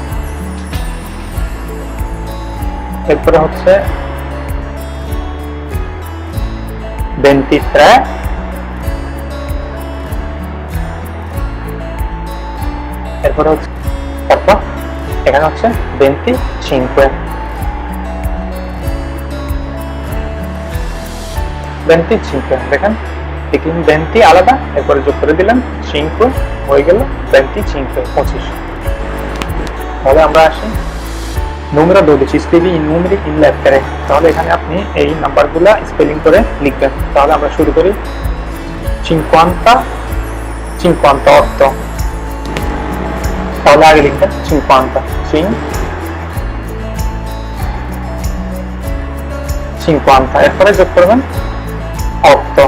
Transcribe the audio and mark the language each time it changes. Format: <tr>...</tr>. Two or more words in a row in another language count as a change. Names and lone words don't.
<bn>এরপরে হচ্ছে 23, এরপরে হচ্ছে তারপর এখানে হচ্ছে 25, 25, দেখেন 20 আলাদা, এরপরে যোগ করে দিলাম 5, হয়ে গেল 25, 25। তাহলে আমরা আসি</bn> <it>numero 12, scrivi i numeri in lettere,</it> <bn>তাহলে এখানে আপনি এই নাম্বারগুলো স্পেলিং করে লিখবেন। তাহলে আমরা শুরু করি 50, 58, তাহলে আগে লিখবেন 50, 50, এরপরে যোগ করবেন 8।</bn>